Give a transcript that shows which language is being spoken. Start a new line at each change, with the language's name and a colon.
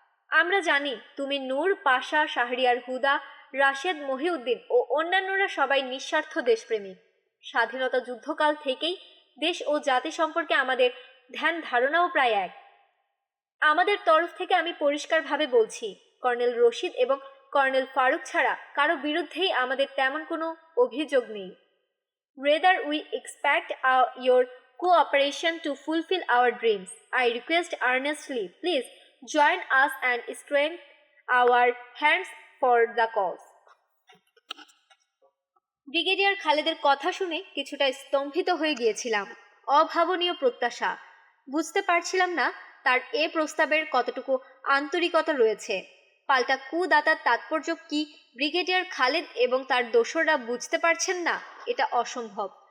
Bangla: আমরা জানি তুমি নূর, পাশা, শাহরিয়ার হুদা, রাশেদ, মহিউদ্দিন ও অন্যান্যরা সবাই নিঃস্বার্থ দেশপ্রেমিক। স্বাধীনতা যুদ্ধকাল থেকেই দেশ ও জাতি সম্পর্কে আমাদের ধ্যান ধারণাও প্রায় এক। আমাদের তরফ থেকে আমি পরিষ্কারভাবে বলছি, কর্নেল রশিদ এবং কর্নেল ফারুক ছাড়া কারো বিরুদ্ধেই আমাদের তেমন কোনো অভিযোগ নেই।
English: Rather, we expect your cooperation to fulfill our dreams. I request earnestly, please join us and strengthen our hands for the cause.
Bangla: Brigadier খালেদের কথা শুনে কিছুটা স্তম্ভিত হয়ে গিয়েছিলাম। অভাবনীয় প্রত্যাশা। বুঝতে পারছিলাম না তার এ প্রস্তাবের কতটুকু আন্তরিকতা রয়েছে। পাল্টা কুদাতার তাৎপর্য কি ব্রিগেডিয়ার খালেদ এবং তার দোসররা বুঝতে পারছেন না? এটা অসম্ভব।